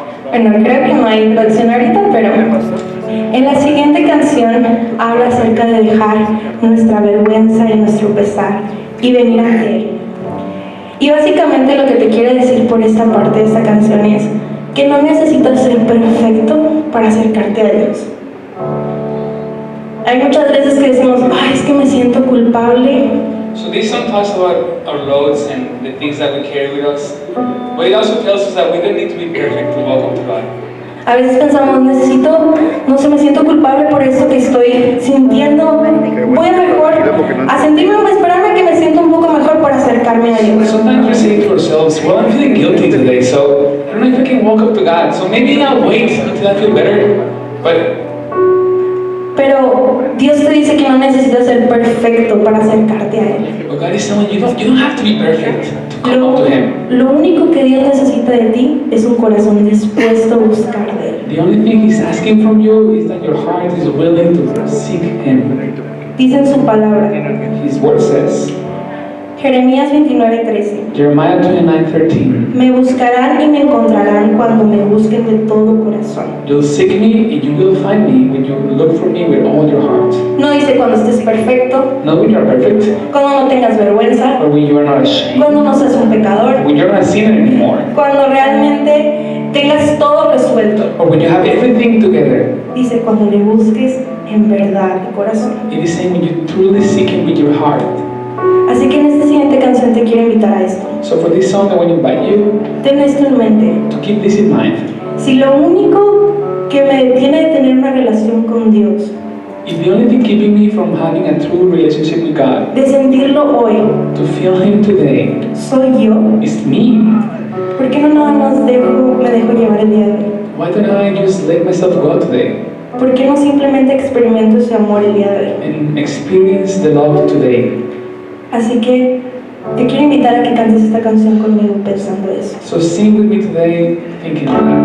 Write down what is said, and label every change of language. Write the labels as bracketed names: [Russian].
[Spanish] Bueno, creo que no hay introducción ahorita, pero en la siguiente canción habla acerca de dejar nuestra vergüenza y nuestro pesar y venir ante Él. Y básicamente lo que te quiere decir por esta parte de esta canción es que no necesitas ser perfecto para acercarte a Dios. Hay muchas veces que decimos, ay, es que me siento culpable. [English] So this song talks about our loads and the things that we carry with us, but it also tells us that we don't need to be perfect to welcome to God. [Spanish] A veces pensamos, no sé, me siento culpable por esto que estoy sintiendo. Voy a mejor a sentirme, esperarme a que me sienta un poco mejor para acercarme a Dios. [English] Sometimes we say to ourselves, well, I'm feeling guilty today, so I don't know if I can walk up to God. So maybe I'll wait until I feel better. [Spanish] Pero Dios te dice que no necesitas ser perfecto para acercarte a Él. [English] But God is telling you, you don't have to be perfect to come up to Him. [Spanish] Lo único que Dios necesita de ti es un corazón dispuesto a buscar de Él. [English] The only thing He's asking from you is that your heart is willing to seek Him. [Spanish] Dice en su palabra, [English] His word says, [Spanish] Jeremías 29:13, [English] Jeremiah 29:13, [Spanish] me buscarán y me encontrarán cuando me busquen de todo corazón. [English] you'll seek me and you will find me when you look for me with all your heart. [Spanish] No dice cuando estés perfecto, [English] Not when you are perfect, [Spanish] cuando no tengas vergüenza, [English] or when you are not ashamed, [Spanish] cuando no seas un pecador, [English] when you're not a sinner anymore, [Spanish] cuando realmente tengas todo resuelto. [English] or when you have everything together. [Spanish] Dice cuando le busques en verdad de corazón. [English] It is saying when you truly seek Him with your heart. [Spanish] Así que en esta siguiente canción te quiero invitar a esto. [English] So for this song, I want to invite you [Spanish] Ten esto en mente. [English] to keep this in mind. [Spanish] Si lo único que me detiene de tener una relación con Dios, [English] If the only thing keeping me from having a true relationship with God, [Spanish] de sentirlo hoy, [English] to feel Him today, [Spanish] soy yo, [English] is me, [Spanish] ¿por qué no nada más me dejo llevar el día de hoy? [English] why don't I just let myself go today [Spanish] ¿Por qué no simplemente experimento ese amor el día de hoy? [English] and experience the love today? [Spanish] Así que te quiero invitar a que cantes esta canción conmigo pensando eso. [English] So sing with me today, thinking of that.